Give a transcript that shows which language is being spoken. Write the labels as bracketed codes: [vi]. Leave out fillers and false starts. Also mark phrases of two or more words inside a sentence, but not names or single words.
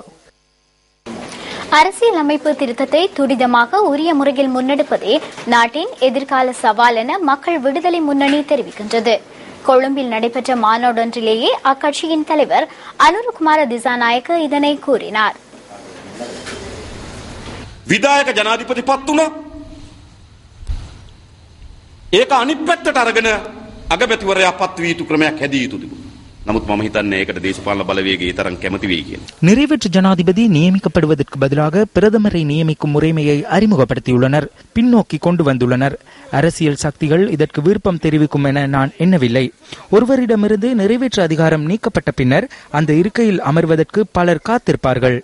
[ta] அரசியல் அமைப்பு திருத்தத்தை துரிதமாக உரிய முறையில் முன்னெடுப்பதே நாட்டின் எதிர்கால சவால் என மக்கள் விடுதலை முன்னணி தெரிவிக்கின்றது. கொழும்பில் நடைபெற்ற மாநாடொன்றிலேயே அக்கட்சியின் தலைவர் அனுரகுமார திசாநாயக்க இதனை கூறினார். [si] විදායක ජනාධිපති පත් වුණා. ඒක අනිත් පැත්තට අරගෙන අගමැතිවරයා පත් වී යුතු ක්‍රමයක් හැදිය යුතු තිබුණා. නමුත් මම හිතන්නේ ඒකට දේශපාලන බලවේගය තරම් කැමති වෙයි කියලා. [ta] நிறைவேற்று ஜனாதிபதி நியமிக்கப்படுவதற்கு பதிலாக பிரதமரை நியமிக்கும் முறைமையை அறிமுகப்படுத்தியுள்ளனர், பின்னோக்கி கொண்டு வந்துள்ளனர். அரசியல் சக்திகள் இதற்கு விருப்பம் தெரிவிக்கும் என நான் எண்ணவில்லை. ஒருவரிடமிருந்து நிறைவேற்று அதிகாரம் நீக்கப்பட்ட பின்னர் அந்த இருக்கையில் அமர்வதற்கு பலர் காத்திருப்பார்கள்.